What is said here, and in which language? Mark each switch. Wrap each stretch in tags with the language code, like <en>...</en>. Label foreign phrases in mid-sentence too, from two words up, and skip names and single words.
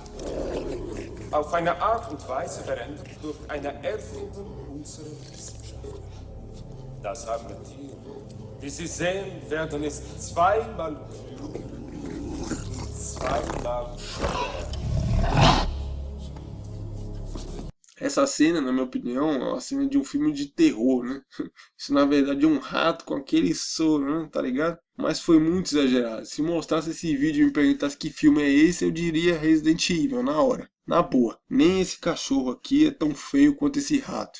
<de>Auf eine Art und Weise verändert durch eine Erfindung unserer Wissenschaftler. Das Armatier, wie Sie sehen, werden es zweimal klüger und zweimal schneller.</de> <pt>Essa cena, na minha opinião, é uma cena de um filme de terror, né? Isso na verdade é um rato com aquele soro, né? Tá ligado? Mas foi muito exagerado. Se mostrasse esse vídeo e me perguntasse que filme é esse, eu diria Resident Evil na hora. Na boa, nem esse cachorro aqui é tão feio quanto esse rato.</pt>